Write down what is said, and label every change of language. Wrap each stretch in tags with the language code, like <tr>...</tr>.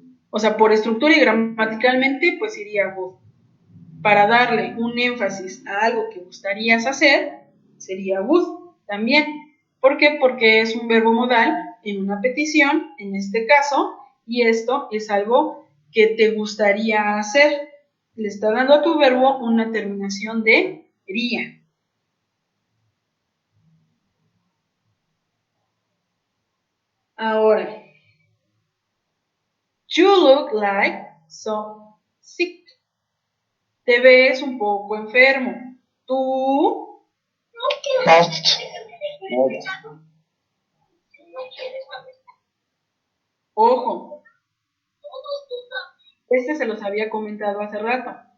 <es>O sea, por estructura y gramaticalmente, pues iría would. Para darle un énfasis a algo que gustarías hacer, sería would también. ¿Por qué? Porque es un verbo modal en una petición, en este caso, y esto es algo que te gustaría hacer. Le está dando a tu verbo una terminación de ría.</es> <en>Ahora, you look like so sick.</en> <es>Te ves un poco enfermo. Tú ojo, se los había comentado hace rato.</es>